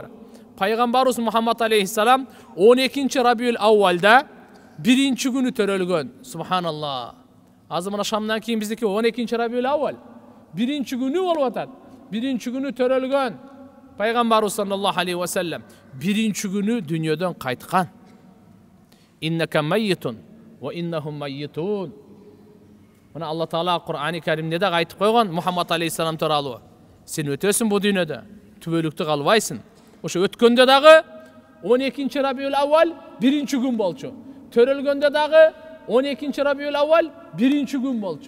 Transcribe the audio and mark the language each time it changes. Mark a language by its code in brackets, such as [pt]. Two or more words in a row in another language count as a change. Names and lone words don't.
[ky] Пайгамбарыбыз Мухаммад алейхиссалам 12 Рабиул Аввалда 1-күнү төрөлгөн. Субханалла. Азыр мына шамдан кийин биздики 12 Рабиул Аввал 1-күнү болуп атат. 1-күнү төрөлгөн. Пайгамбарыбыз [ar] صلى الله عليه [ky] вассалам 1-күнү дүйнөдөн кайткан. [ar] إنك ميت وإنهم ميتون. [ky] Мына Алла Таала Кур'ани Каримде да айтып койгон Мухаммад алейхиссалам тууралуу. Сен өтөсүң бу дүйнөдө, түбөлүктү калбайсың. Ошо өткөндө дагы 12 Рабиул Аввал 1-күн болчу. Төрөлгөндө дагы 12 Рабиул Аввал 1-күн болчу.